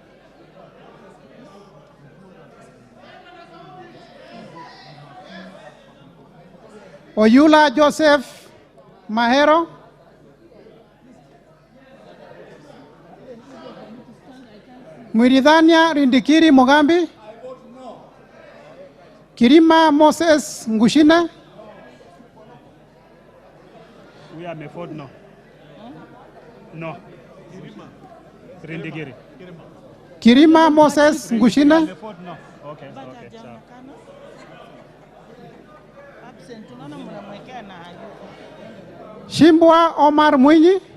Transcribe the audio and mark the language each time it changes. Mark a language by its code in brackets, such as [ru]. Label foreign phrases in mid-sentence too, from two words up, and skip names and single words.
[en] Oyula Joseph Mahero. Mwiridhania Rindikiri Mogambi. Kirima Moses Ngushine. We are vote no. No. Rindigiri. Kirima Moses Ngushine. Vote no. Okay, okay. So. Shimbwa Omar Mwinyi.